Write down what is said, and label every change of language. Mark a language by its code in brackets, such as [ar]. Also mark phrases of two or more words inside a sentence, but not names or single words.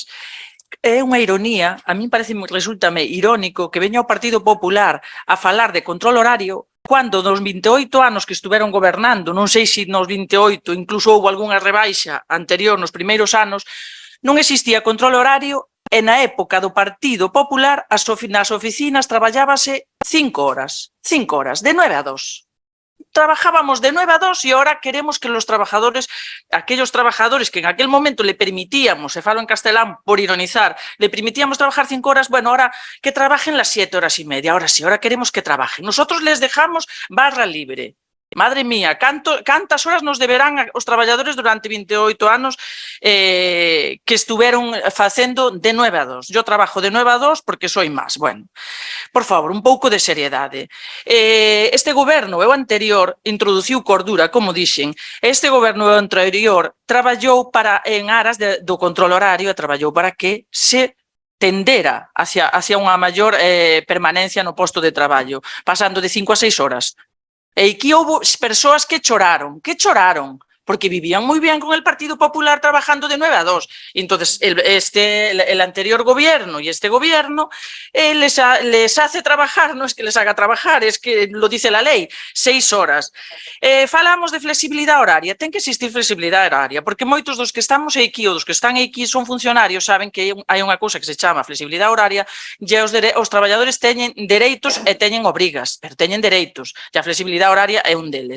[gl] É unha ironía, a mí resultame irónico que veña o Partido Popular a falar de control horario cando nos 28 anos que estuveron gobernando, non sei se nos 28 incluso houve algunha rebaixa anterior nos primeiros anos, non existía control horario e na época do Partido Popular nas oficinas traballábase 5 horas, de 9 a 2. [es] Trabajábamos de 9 a 2 e ahora queremos que los trabajadores, aquellos trabajadores que en aquel momento le permitíamos, [gl] se falo en castelán por ironizar, [es] le permitíamos trabajar 5 horas, bueno, ahora que trabajen las 7 horas y media, ahora sí, ahora queremos que trabajen. Nosotros les dejamos barra libre. Madre mía, [gl] cantas horas nos deberán os traballadores durante 28 anos que estuveron facendo de 9 a 2. [es] Yo trabajo de 9 a 2 porque soy máis. Bueno, por favor, [gl] un pouco de seriedade. Este goberno, o anterior, introduciu cordura, como dixen. Este goberno anterior traballou en aras do control horario e traballou para que se tendera hacia unha maior permanencia no posto de traballo, pasando de 5 a 6 horas. E aquí houve persoas que choraron, [es] porque vivían muy bien con el Partido Popular trabajando de 9 a 2. Y entonces el anterior gobierno y este gobierno les hace trabajar, no es que les haga trabajar, es que lo dice la lei, 6 horas. [gl] Falamos de flexibilidade horaria, ten que existir flexibilidade horaria, porque moitos dos que estamos aquí ou dos que están aquí son funcionarios, saben que hai unha cousa que se chama flexibilidade horaria e os traballadores teñen dereitos e teñen obrigas, pero teñen dereitos, e a flexibilidade horaria é un deles.